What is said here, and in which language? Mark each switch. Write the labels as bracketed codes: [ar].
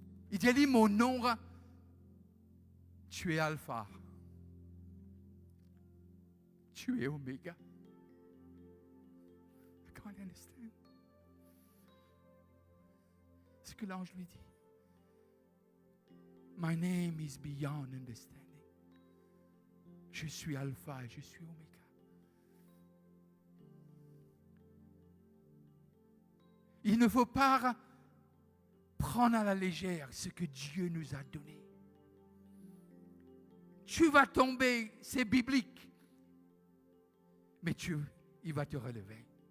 [fr] Il dit mon nom, tu es alpha. Tu es oméga. [en] I can't understand. [fr] C'est ce que l'ange lui dit. [en] My name is beyond understanding. [fr] Je suis alpha et je suis oméga. Il ne faut pas prendre à la légère ce que Dieu nous a donné. Tu vas tomber, c'est biblique. Mais il va te relever.